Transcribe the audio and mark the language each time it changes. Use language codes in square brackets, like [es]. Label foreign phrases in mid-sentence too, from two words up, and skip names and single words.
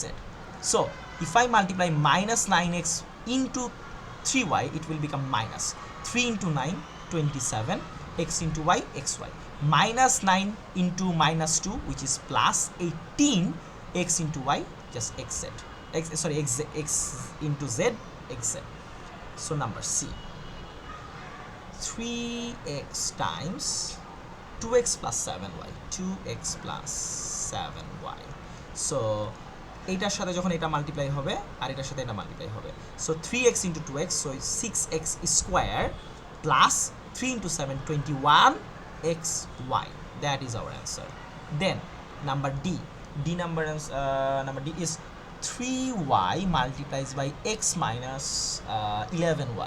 [en] So if I multiply minus 9x into 3y, it will become minus 3 into 9, 27, x into y, xy. Minus 9 into minus 2, which is plus 18, x into y, just xz. X into z, xz. So number C. 3x times 2x plus 7y. 2x plus 7y. [bn] So এইটার সাথে যখন এটা মাল্টিপ্লাই হবে আর এটার সাথে এটা মাল্টিপ্লাই হবে, সো [en] 3x into 2x, so 6x square plus 3 into 7, 21xy. That is our answer. Then number D. Number D is 3y multiplies by x minus 11y.